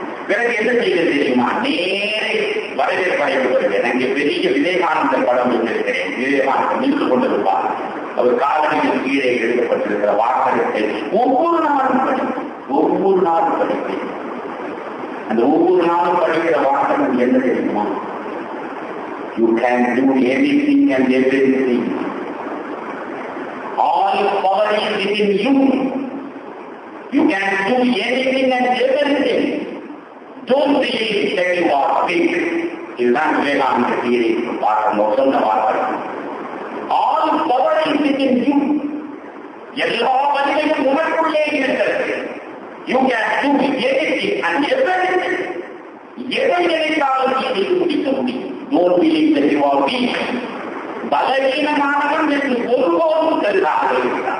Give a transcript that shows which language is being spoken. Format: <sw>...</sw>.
<ta>பிறகு என்ன செய்ய தெரியுமா? நேரே வரவேற்படைய வருவேன். அங்கே பெரிய விவேகானந்தர் படம் வைத்திருக்கிறேன். விவேகானந்தர் நின்று கொண்டிருப்பார். அவர் காலனியில் கீழே எழுதப்பட்டிருக்கிற வாசகத்தை ஒவ்வொரு நாளும் படிப்பேன். அந்த ஒவ்வொரு நாளும் படிக்கிற வாசகம் என்ன தெரியுமா?</ta> <en>You can do anything and everything. All power is within you. You can do anything and everything. Don't believe that you are big.</en> <ta>இதுதான் விவேகானந்த கீழே பார்க்கணும் சொன்ன வார்த்தை.</ta> <en>All power is within you.</en> <ta>எல்லா வலிமையும் உனக்குள்ளே இருக்கிறது.</ta> <en>You can do anything and everything.</en> <ta>எதை நினைத்தாலும் செய்து முடிக்க முடியும்.</ta> <en>Don't believe that you are weak.</en> <ta>பலவீனமானவன் என்று ஒருபோதும் கருதார்கள்.</ta>